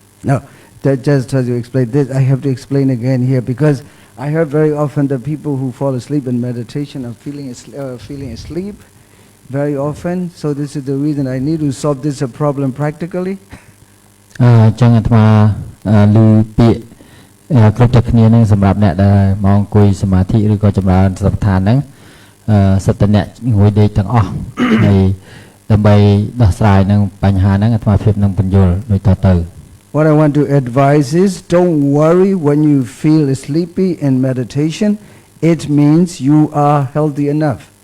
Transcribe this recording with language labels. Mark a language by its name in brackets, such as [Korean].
[English] Now, just as you explain this, I have to explain again here because I heard very often that people who fall asleep in meditation are feeling asleep very often. So this is the reason I need to solve this problem practically. [Khmer] ចឹងអាត្មាឮពាក្យគ្រប់តែគ្នានឹងសម្រាប់អ្នកដែលមកអង្គុយសមាធិឬក៏ចម្រើនសតិប្បដ្ឋានហ្នឹងសិតតអ្នកងុយដេកទាំងអស់ហើយដើម្បីដោះស្រាយនឹងបញ្ហាហ្នឹងអាត្មាភាពនឹងបញ្យល់ដូចតទៅ [English] What I want to advise is don't worry when you feel sleepy in meditation. It means you are healthy enough.